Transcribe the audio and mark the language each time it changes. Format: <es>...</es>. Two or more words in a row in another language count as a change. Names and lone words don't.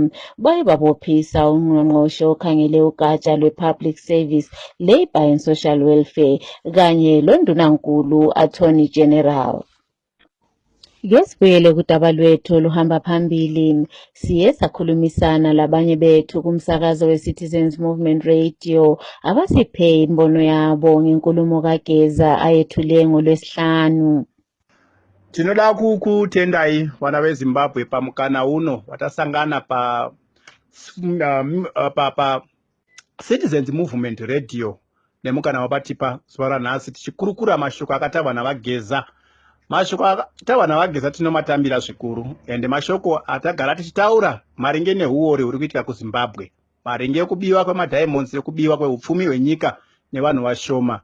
<nd>Baye babophisa ungqongqoshe okhangele ugatsha lwe-Public Service, Labour and Social Welfare kanye londunankulu</nd> <en>Attorney General.</en> <nd>Ngesibuyele kudaba lwethu oluhamba phambili, siye sakhulumisana labanye bethu kumsakazo we-Citizens Movement Radio abasiphe imbono yabo ngenkulumo kaGeza ayethule ngoLwesihlanu.</nd> <sn>Tinoda kukutendai vana veZimbabwe pamukana uno watasangana pa Citizens Movement Radio nemukana wabatipa zuva ranhasi tichikurukura mashoko akataurwa navaGeza. Mashoko akataurwa navaGeza tinomatambira zvikuru ende mashoko atagara tichitaura maringe neuori huri kuitika kuZimbabwe, maringe ekubiwa kwemadiamonds, ekubiwa kweupfumi hwenyika nevanhu vashoma.</sn>